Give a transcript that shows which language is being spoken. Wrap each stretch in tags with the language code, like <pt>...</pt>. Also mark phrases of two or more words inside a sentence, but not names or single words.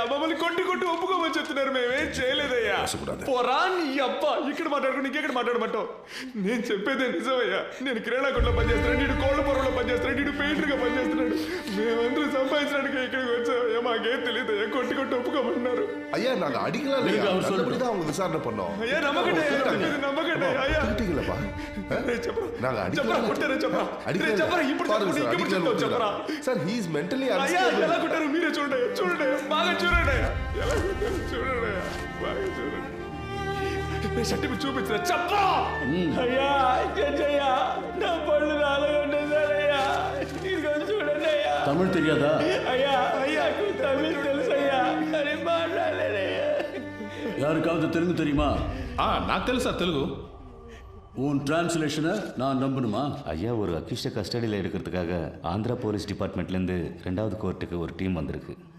<te>మమ్మల్ని కొట్టి ఒప్పుకోమని చెప్తున్నారు. మేమేం చేయలేదయ్యా. పోరా నీ అబ్బా, ఇక్కడ మాట్లాడుకుని ఇంకెక్కడ మాట్లాడమంటావు? నేను చెప్పేదే నిజమయ్యా. నేను కిరాణా కొట్లో పనిచేస్తున్నాడు, నీడు కోళ్ళ పొరలో పనిచేస్తున్నాడు, నీడు పెయింటర్గా పనిచేస్తున్నాడు. మేమందరూ సంపాదించడానికి ఇక్కడికి వచ్చామయ్యా. మాకేం తెలియదయ్యా. కొట్టి ఒప్పుకోమన్నారు.</te> <ta>ஐயா, நாங்க அடிக்கலாம் இல்லையா? நல்லபடிதான் அவங்க விசாரணை பண்ணோம். ஐயா, நம்பகட்டே ஐயா. அடிக்கலப்பா. நாங்க அடிக்கலாம்.</ta> <te>సార్,</te> <en>he is mentally</en> <te>అయ్యా, ఎలా కొట్టారు మీరే చూడండి. బాగా చూడండి. ఎలా కొట్టారు చూడండి. బాగా చూడండి. సర్టిఫికెట్ చూపించిన చెప్పా. అయ్యా, అయ్యా, నా పళ్ళు రాలగొట్టేశారయ్యా. ఇదిగో చూడండి అయ్యా. తమిళ్ తెలియదా? అయ్యా, తమిళ్ తెలుసయ్యా, కానీ మాట్లాడలేదయ్యా.</te> <ta>யாருக்காவது தெலுங்கு தெரியுமா?</ta> <te>నాకు తెలుసు సార్ తెలుగు.</te> <ta>உன் டிரான்ஸ்லேஷனை நான் நம்பணுமா? ஐயா, ஒரு</ta> <en>accused custody</en> <ta>எடுக்கிறதுக்காக ஆந்திரா</ta> <en>police department</en> <ta>2வது கோர்ட்டுக்கு ஒரு டீம் வந்திருக்கு.</ta>